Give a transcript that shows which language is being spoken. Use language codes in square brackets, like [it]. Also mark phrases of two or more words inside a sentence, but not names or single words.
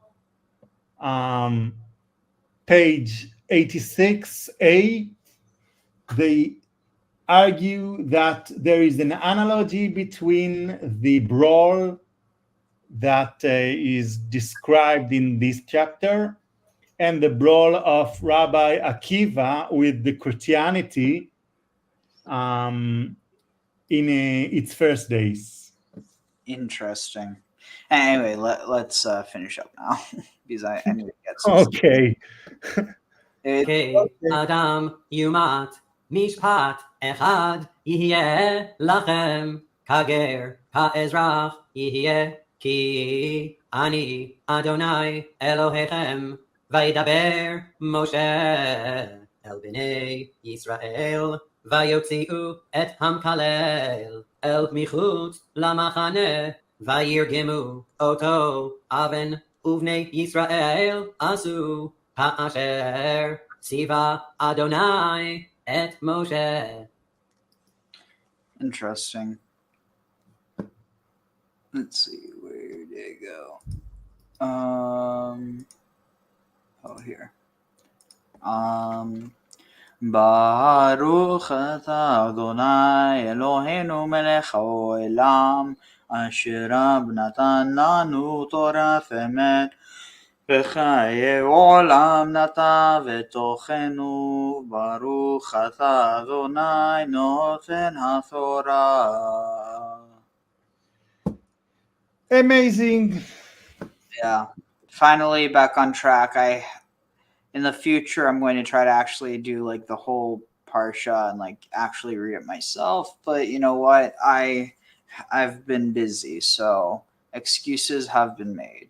[en] page 86a, they argue that there is an analogy between the brawl that is described in this chapter and the brawl of Rabbi Akiva with the Christianity in its first days. Interesting. Anyway, let's finish up now because I need to get some. Okay. [he] אדם יומת משפט אחד יהיה לכם כגר כאזרח יהיה כי אני ה' אלהיכם וידבר משה אל בני ישראל ויוציאו את המקלל אל מחוץ למחנה וירגמו אתו אבן ובני ישראל עשו כאשר צוה ה' את משה. [en] Interesting. Let's see, where did it go? Here. [he] ברוך אתה ה' אלהינו מלך העולם אשר נתן לנו תורה אמת וחיי עולם נטע ותוכנו ברוך אתה אדוני נותן התורה. [en] Amazing. Yeah, finally back on track. In the future, I'm going to try to actually do like the whole Parsha and like actually read it myself. But you know what? I've been busy, so excuses have been made.